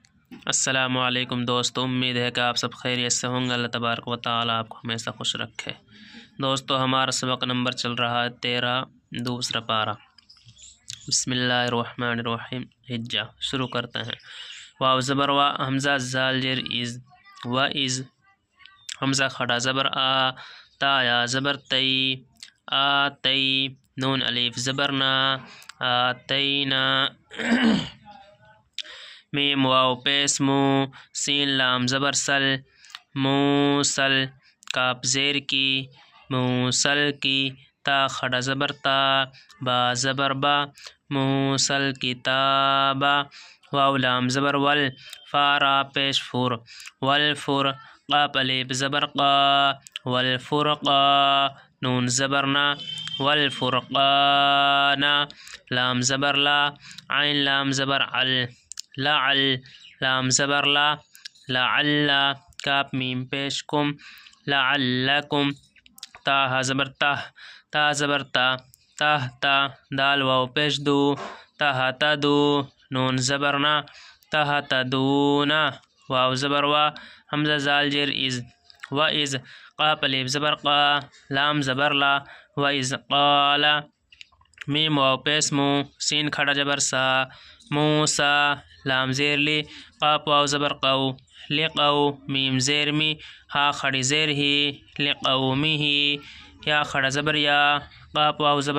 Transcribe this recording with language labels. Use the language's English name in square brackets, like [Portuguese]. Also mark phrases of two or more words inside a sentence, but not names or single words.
[Arabic] السلام علیکم [Urdu] دوستو، امید ہے کہ آپ سب خیریت سے ہوں گے۔ [Arabic] اللہ تبارک و تعالیٰ [Urdu] آپ کو ہمیشہ خوش رکھے۔ دوستو ہمارا سبق نمبر چل رہا ہے 13، دوسرا پارہ۔ [Arabic] بسم اللہ الرحمن الرحیم۔ [Urdu] حجہ شروع کرتے ہیں۔ واو زبر وا، حمزہ زال جر از، و از، حمزہ کھڑا زبر آ، تا یا زبر تی، آ تی، نون الف زبر نا، آتینا، میم واو پیش مو، سین لام زبر سل، موسل، کاف زیر کی، موسل کی، تا کھڑا زبر تا، با زبر با، موسل کتابا، واو لام زبر ول، فا را پیش فور، والفور، قاف الف زبر قا، والفرقا، نون زبر نا، والفرقانا، لام زبر لا، عین لام زبر عل، لعل، لام زبر لا، لعل، کاف میم پیش کم، لعلکم، تا زبر تہ، تا زبر تا، تہ تا، دال واو پیش دو، تہ تدو، نون زبر نا، تہ تدونا، واو زبر وا، حمزہ زال جر از، و از، قاف الف زبر قا، لام زبر لا، و از قالا، میم واو پیش مو، سین کھڑا زبر سا، موسا، لام زیر لی، قاف واو زبر قو، لقو، میم زیر می، ہا کھڑی زیر ہی، لقومی ہی، یا کھڑا زبر یا، قاف واو زبر